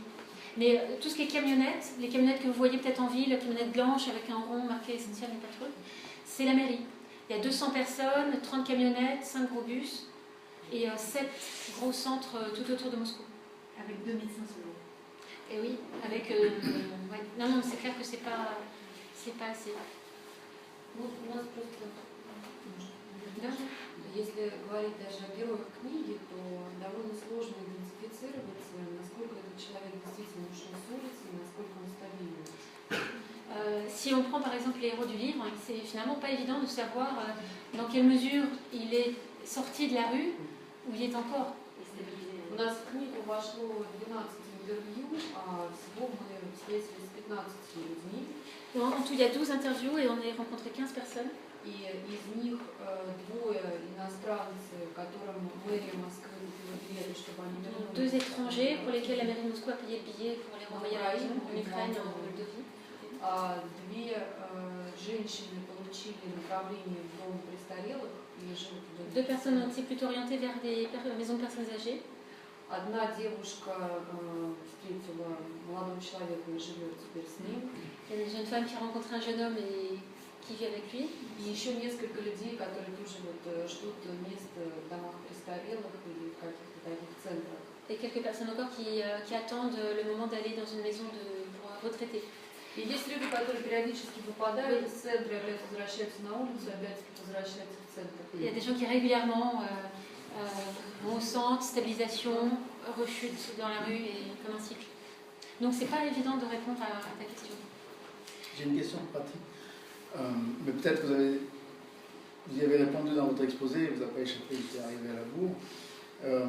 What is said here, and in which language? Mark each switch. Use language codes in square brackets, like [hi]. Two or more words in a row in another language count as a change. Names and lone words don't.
[fr] Mais tout ce qui est camionnettes, les camionnettes que vous voyez peut-être en ville, la camionnette blanche avec un rond marqué essentiel mais patrouille, c'est la mairie. Il y a 200 personnes, 30 camionnettes, 5 gros bus et 7 gros centres tout autour de Moscou. Avec 2 médecins seulement. Et oui, avec... ouais. Non, c'est clair que c'est pas assez. [ru] Да? Если говорить даже о героях книги, то довольно сложно идентифицировать, насколько этот человек действительно ушел с улицы и насколько он стабилен. [fr] Si on prend par exemple les héros du livre, c'est finalement pas évident de savoir dans quelle mesure il est sorti de la rue ou il est encore. [ru] У нас в книгу вошло 12 интервью, а всего мы встретились с 15 людьми. [fr] En tout, il y a 12 interviews et on a rencontré 15 personnes. [ru] И из них 2 иностранцы, которым мэрия Москвы купила билеты, чтобы они вернулись. [fr] 2 étrangers pour lesquels la mairie de Moscou a payé le billet pour les renvoyer à la en Ukraine en Moldavie. [ru] 2 женщины получили направление в дом престарелых и живут в доме. [fr] 2 personnes ont été plutôt orientées vers des maisons de personnes âgées. [ru] Одна девушка встретила молодого человека и живет теперь с ним. [fr] Il y a une jeune femme qui a rencontré un jeune homme et qui vit avec lui. [ru] И еще несколько людей, которые тоже ждут мест в домах престарелых или в каких-то таких центрах. [fr] Et quelques personnes encore qui attendent le moment d'aller dans une maison pour retraités. [ru] И есть люди, которые периодически выпадают из центра, опять возвращаются на улицу, опять возвращаются в центр. [fr] Il y a des gens qui régulièrement vont au centre, stabilisation, rechute dans la rue et comme un cycle. Donc c'est pas évident de répondre à ta question. J'ai une question pratique, mais peut-être que vous y avez répondu dans votre exposé, vous n'avez pas échappé, vous êtes arrivé à la bourre.